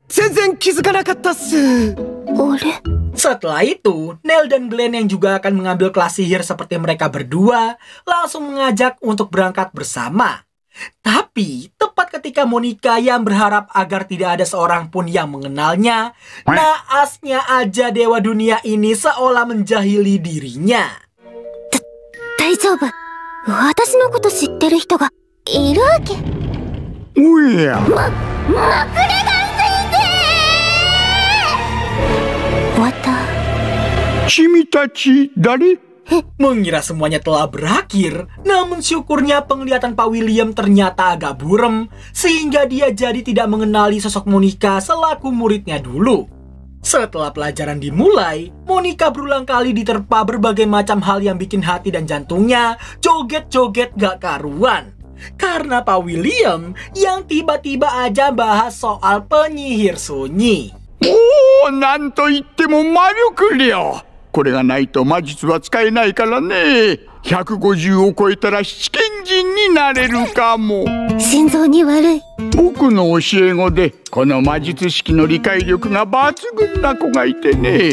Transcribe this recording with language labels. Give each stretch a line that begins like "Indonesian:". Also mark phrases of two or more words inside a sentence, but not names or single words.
Indonesian: Setelah itu, Neil dan Glenn yang juga akan mengambil kelas sihir seperti mereka berdua, langsung mengajak untuk berangkat bersama. Tapi, tepat ketika Monica yang berharap agar tidak ada seorang pun yang mengenalnya, naasnya aja dewa dunia ini seolah menjahili dirinya.
Japanese: 大丈夫。私のこと知ってる人がいるわけ。おや。マクレガン先生。わた。君たち誰?
Indonesian: Mengira semuanya telah berakhir, namun syukurnya penglihatan Pak William ternyata agak buram, sehingga dia jadi tidak mengenali sosok Monica selaku muridnya dulu. Setelah pelajaran dimulai, Monica berulang kali diterpa berbagai macam hal yang bikin hati dan jantungnya joget-joget gak karuan. Karena Pak William yang tiba-tiba aja bahas soal penyihir sunyi.
Japanese: Oh, なんと言っても魔力量。これがないと魔術は使えないからね。150を超えたら七賢人になれるかも。心臓に悪い。僕の教え子でこの魔術式の理解力が抜群な子がいてね。